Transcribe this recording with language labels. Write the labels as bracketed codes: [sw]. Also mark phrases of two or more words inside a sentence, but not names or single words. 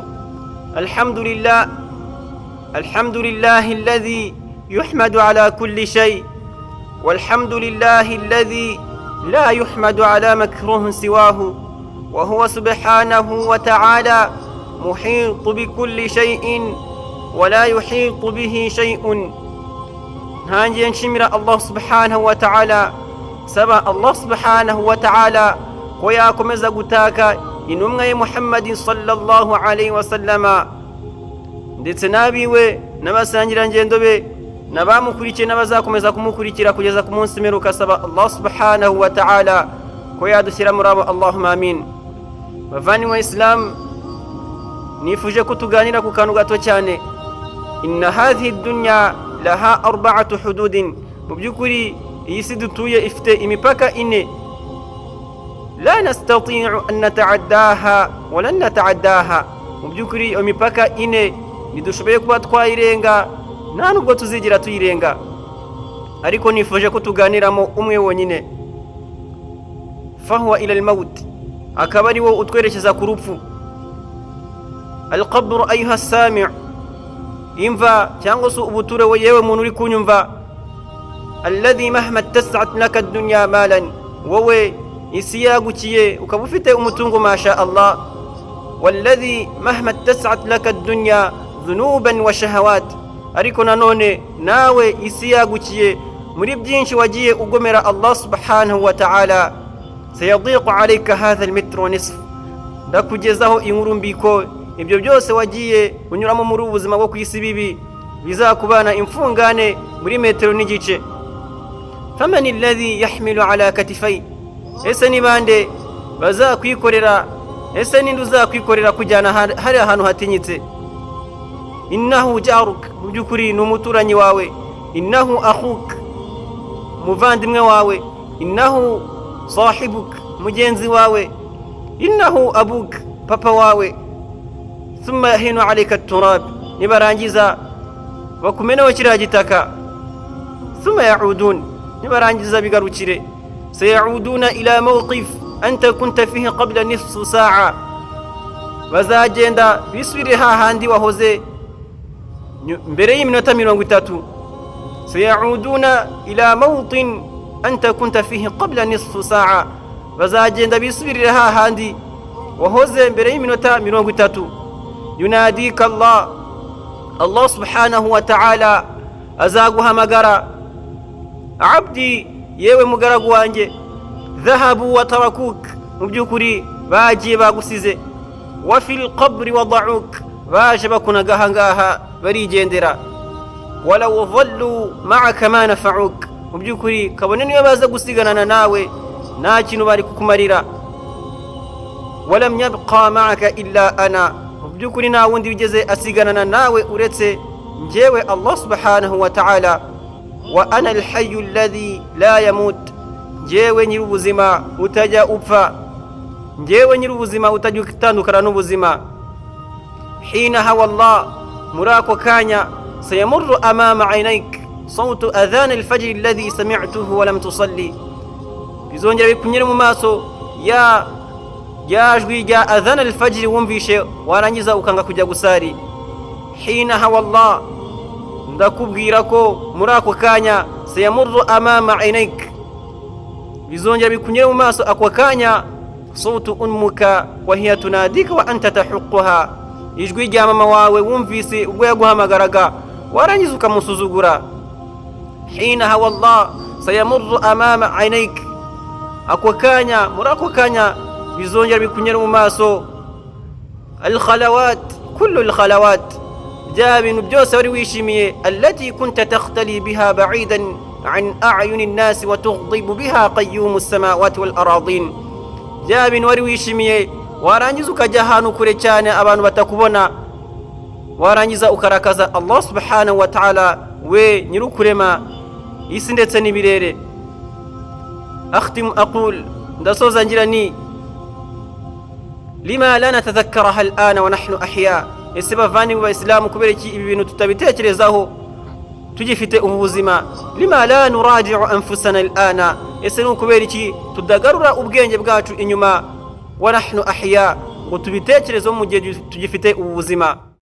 [ar] الحمد لله الذي يحمد على كل شيء، والحمد لله الذي لا يحمد على مكروه سواه، وهو سبحانه وتعالى محيط بكل شيء ولا يحيط به شيء. [rw] هانجي نشمر [ar] الله سبحانه وتعالى سبا الله سبحانه وتعالى [rw] koyakomeza gutaka intumwa ye Muhammad [ar] صلى الله عليه وسلم [rw] ndetse nabiwe n'abasangira ngendo be n'abamukurikiye n'abazakomeza kumukurikira kugeza ku munsi meruka. Saba [ar] الله سبحانه وتعالى [rw] koyadushyira muri abo, [ar] اللهم آمين. [rw] Bavani wa Islam, nifuje kutuganira ku kantu gato cyane. [ar] إن هذه الدنيا لها أربعة حدود, [rw] mu byukuri iyi si dutuye ifite imipaka ine. [ar] لا نستطيع أن نتعداها ولن نتعداها. [rw] mu byukuri iyo mipaka ine ntidushoboye kuba twayirenga, nta nubwo tuzigira tuyirenga, ariko nifuje ko tuganiramo umwe wonyine. [ar] فهو إلى الموت, [rw] akaba ari wo utwerekeza ku rupfu. [ar] القبر أيها السامع', [rw] imva cyangwa se ubuture we yewe muntu uri kunyumva. [ar] الذي مهما تسعت لك الدنيا مالا, [rw] wowe isi yagukiye ukaba ufite umutungo [ar] ما شاء الله. والذي مهما تسعت لك الدنيا ذنوبا وشهوات, [rw] ariko nanone nawe isi yagukiye muri byinshi wagiye ugomera [ar] الله سبحانه وتعالى. سيضيق عليك هذا المتر ونصف, [rw] ndakugezaho inkuru mbiko ibyo byose wagiye unyuramo muri ubuzima bwo kwisi bibi bizakubana imfungane muri metero n'igice. [ar] فمن الذي يحمل على كتفيه, [rw] ese ni bande bazakwikorera, ese ninde uzakwikorera kujyana hari ahantu hatinyitse. [ar] إنه جارك, [rw] mu byukuri ni umuturanyi wawe. [ar] إنه أخوك, [rw] muvandimwe wawe. [ar] إنه صاحبك, [rw] mugenzi wawe. [ar] إنه أبوك, [rw] papa wawe. [ar] ثم يهيلون عليك التراب, [rw] nibarangiza bakumeneho kiriya gitaka. [ar] ثم يعودون, [rw] nibarangiza bigarukire. [ar] سيعودون إلى موقف أنت كنت فيه قبل نصف ساعة, [rw] bazagenda bisubire hahandi wahoze mbere y'iminota 30. [ar] سيعودuna إلى موطن أنت كنت فيه قبل نصف ساعة, [rw] bazagenda bisubirire hahandi wahoze mbere y'iminota 30. [ar] يناديك الله, الله سبحانه وتعالى [rw] azaguhamagara. abdi, yewe mugaragu wanjye. [ar] ذهبوا وتركوك, [rw] mu byukuri bagiye bagusize. [ar] وفي القبر ودعوك, [rw] baje bakunaga ahangaha barigendera. [ar] ولو ظلوا معك ما نفعوك, [rw] mu byukuri kabone niyo baza gusiganana nawe nta kintu bari kukumarira. [ar] ولم يبق معك إلا أنا, [rw] mu byukuri nta wundi wigeze asiganana nawe uretse njyewe [ar] الله سبحانه وتعالى. وأنا الحي الذي لا يموت, [rw] njyewe nyir'ubuzima utajya upfa, njyewe nyir'ubuzima utajya utandukana n'ubuzima. [ar] حينها والله, [rw] muri ako kanya. [ar] سيمر أمام عينيك صوت أذان الفجر الذي سمعته ولم تصل, [rw] bizongera bikunyere mu maso ya jwi rya [ar] أذان الفجر [rw] wumvishe warangiza ukanga kujya gusari. [ar] حينها والله, [rw] ndakubwira ko muri ako kanya. [ar] سيمر أمام عينيك, [rw] bizongera bikunyere mu maso ako kanya. [ar] صوت أمك وهي تناديك وأنت تعقها, [rw] ijwi rya mama wawe wumvise ubwo yaguhamagaraga warangiza ukamusuzugura. [ar] حينها والله, سيمر أمام عينيك, [rw] ako kanya, muri ako kanya bizongera bikunyere mu maso. [ar] الخلوات كل الخلوات, [rw] bya bintu byose wari wishimiye. [ar] التي كنت تختلي بها بعيدا عن أعين الناس وتغضب بها قيوم السماوات والأرضين, [rw] bya bintu wari wishimiye warangiza ukajya ahantu kure cyane abantu batakubona, warangiza ukarakaza [ar] الله سبحانه وتعالى, [rw] we nyirukurema isi ndetse n'ibirere. [ar] أختم أقول, [rw] ndasoza ngira ni [ar] لم لا نتذكرها الآن ونحن أحياء, [rw] ese bavani mu Islamu kubera iki ibi bintu tutabitekerezaho tugifite ubuzima. [ar] لم لا نراجع أنفسنا الآن, [rw] ese ni kubera iki tudagarura ubwenge bwacu inyuma [ar] ونحن أحياء, [rw] ngo tubitekerezeho mu gihe tugifite ubuzima.